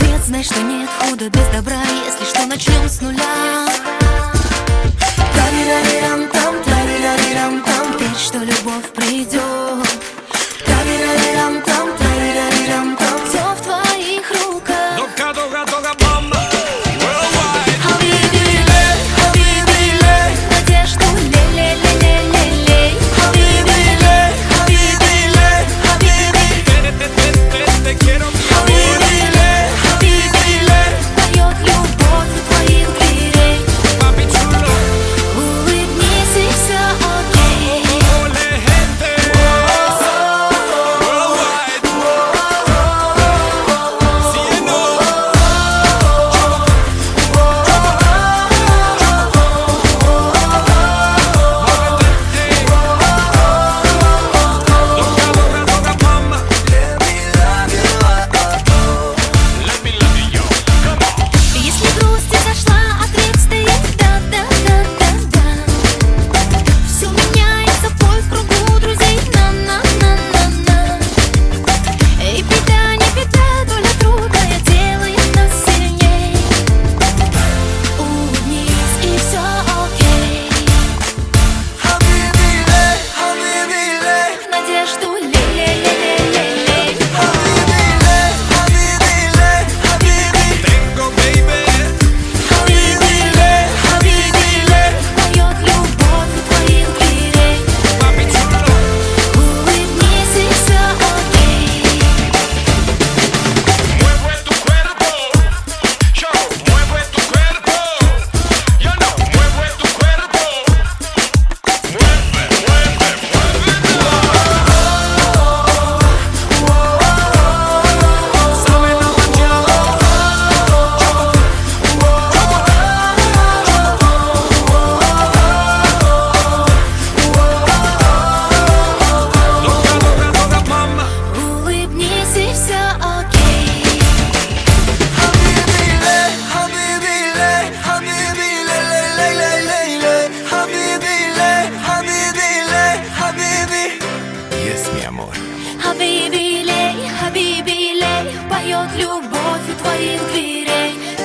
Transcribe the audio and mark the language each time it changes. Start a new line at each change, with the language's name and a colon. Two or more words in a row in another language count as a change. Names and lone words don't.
Russian: Знай, что нет худа без добра, если что, начнем с нуля. Тарирарирам-там, тарирарирам-там, верь, что любовь придет. Тарирарирам-там, тарирарирам-там, все в твоих руках. Дога, дога, дога, мама.
English: Worldwide.
Russian: Хабиби-лей, хабиби-лей, надежду лей-лей-лей-лей-лей. Хабиби-лей, хабиби-лей, хабиби.
Spanish: Te quiero, mi amor.
Russian: Хабиби-лей, хабиби-лей, поет любовь у твоих дверей.
Spanish: Papi chulo.
Russian: Улыбнись и все окей.
Spanish: Ole, gente. Worldwide. Cielo. Doga, doga, doga, mama.
English: Let me love you, come on.
Russian: Если грусть изошла, ответ стоит да-да-да-да-да. Все меняется в бой в кругу друзей. На-на-на-на-на. И беда, не беда, доля трудная делает нас сильней. Улыбнись и все окей. Хабиби-лей, хабиби-лей, Надежду лей-лей-лей-лей-лей. хабиби-лей, хабиби-лей, хабиби.
Spanish: Tengo, baby.
Russian: Хабиби-лей, хабиби-лей, поет любовь у твоих дверей.
Spanish: Papi chulo.
Russian: Улыбнись и все окей.
Spanish: Mueve tu cuerpo, yo mueve tu cuerpo, yo no mueve tu cuerpo, mueve, mueve, mueve. Sabe la mañana. Doga, doga, doga, mama.
Russian: Улыбнись и все окей. Хабиби-лей, хабиби-лей, хабиби-лей-лей-лей-лей-лей. Хабиби-лей, хабиби-лей, хабиби.
Spanish: Yes, mi amor.
Russian: Хабиби-лей, хабиби-лей, поет любовь у твоих дверей.